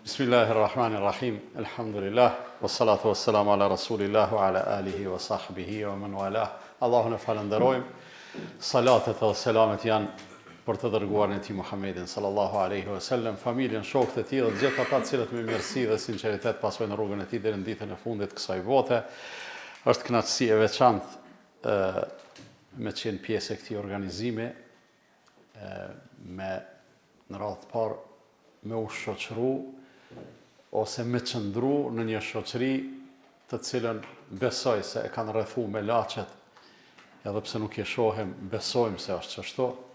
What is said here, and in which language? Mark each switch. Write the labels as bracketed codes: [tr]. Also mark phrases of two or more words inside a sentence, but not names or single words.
[ar] بسم الله الرحمن الرحيم. Alhamdulillah. والصلاة والسلام على رسول الله وعلى آله وصحبه ومن والاه. [sq] Allahun e falenderojmë. Salatet dhe selamet janë për të dërguarin e tij Muhammedin [ar] صلى الله عليه وسلم, [sq] familjen, shokët e tij dhe gjithë ata të cilët me mirësi dhe sinqeritet pasojnë rrugën e tij deri në ditën e fundit të kësaj bote. Është kënaqësi e veçantë me qenë pjesë e këtij organizimi, me në radhë të parë me u shoqëru ose me qëndru në një shoqëri të cilën besoj se e kanë rrethu me lachet, edhe pse nuk e shohem, besojmë se është qështu.